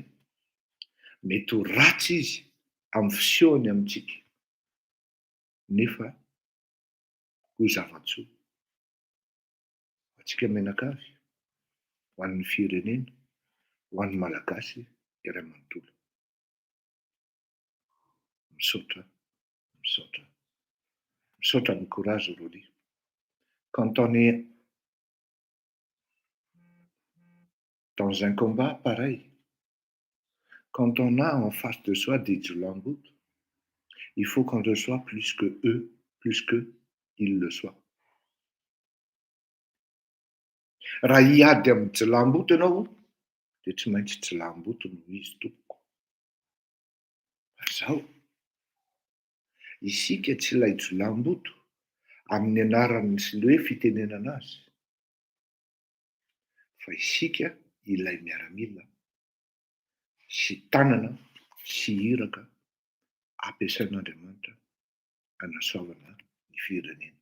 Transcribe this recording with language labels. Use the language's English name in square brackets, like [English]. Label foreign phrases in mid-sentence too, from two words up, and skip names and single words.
[Malagasy] Mety ho ratsy izy amin'ny fisehony amintsika nefa ho zavatsoa atsika menakavy, ho an'ny firenena, ho an'ny malagasy iray manontolo. Misaotra ny courage Roly. [French] Quand on est dans un combat pareil, quand on a en face de soi des Djulambout, il faut qu'on le soit plus que eux, plus que ils le soient. [Malagasy] Raha hiady amin'ny Djulambout ianao dia tsy maintsy Djulambout no izy tompoko. Zao isika tsy ilay Djulambout amin'ny anarany sy le hoe fitenenana azy, fa isika ilay miaramila sy tanana sy iraka ampiasain'Andriamanitra hanasoavana ny firenena.